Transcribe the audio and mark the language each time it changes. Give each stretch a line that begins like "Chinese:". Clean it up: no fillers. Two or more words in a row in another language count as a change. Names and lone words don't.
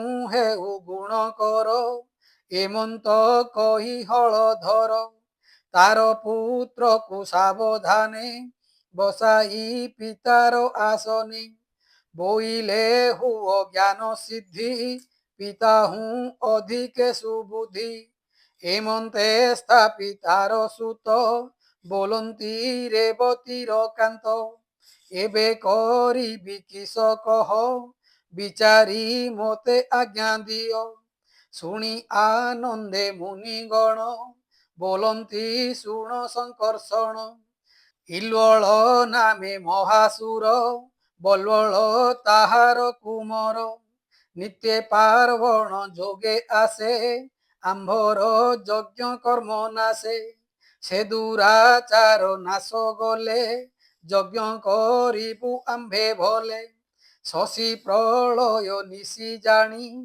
Odia: ହେଉ ଗୁଣ କର ଏମନ୍ତ କହି ହଳଧର ତାର ପୁତ୍ରକୁ ସାବଧାନେ ବସାଇ ପିତାର ଆସନେ ବୋଇଲେ ହୁଅ ଜ୍ଞାନ ସିଦ୍ଧି ପିତା ହୁଁ ଅଧିକେ ସୁବୁଦ୍ଧି ଏମନ୍ତେ ସ୍ଥାପିତାର ସୁତ ବୋଲନ୍ତି ରେବତୀର କାନ୍ତ ଏବେ କରିବି କିସ କହ ବିଚାରି ମତେ ଆଜ୍ଞା ଦିଅ ଶୁଣି ଆନନ୍ଦେ ମୁନିଗଣ ବୋଲନ୍ତି ଶୁଣ ସଂକର୍ଷଣ ଇଲ୍ୱଳ ନାମେ ମହାସୁର ବଲ୍ୱଳ ତାହାର କୁମର ନିତ୍ୟ ପାର୍ବଣ ଯୋଗେ ଆସେ ଆମ୍ଭର ଯଜ୍ଞ କର୍ମ ନାଶେ ସେ ଦୁରାଚାର ନାଶ ଗଲେ ଯଜ୍ଞ କରିବୁ ଆମ୍ଭେ ଭଲେ ଶଶୀ ପ୍ରଳୟ ନିଶି ଜାଣି